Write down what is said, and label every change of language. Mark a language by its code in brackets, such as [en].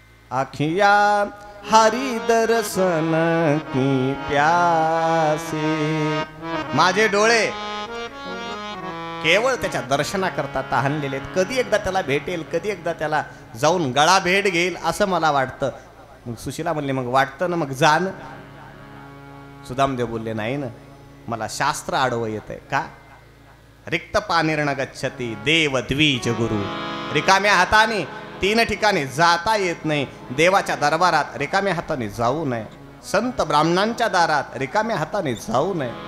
[hi] आखिया हरी दर्शन की प्यासे, [mr] माझे डोळे केवळ त्याच्या दर्शनाकरता तहानलेले आहेत. कधी एकदा त्याला भेटेल, कधी एकदा त्याला जाऊन गळा भेट घेईल असं मला वाटतं. मग सुशीला म्हणले, मग वाटतं ना, मग जा ना. सुदामदेव बोलले, नाही ना, मला शास्त्र आडवं येत आहे. का? [sa] रिक्त पानिर्न गच्छती देव द्विज गुरु. [mr] रिकाम्या हाताने 3 ठिकाणी जाता येत नाही. देवाच्या दरबारात रिकाम्या हाताने जाऊ नये, संत ब्राह्मणांच्या दारात रिकाम्या हाताने जाऊ नये.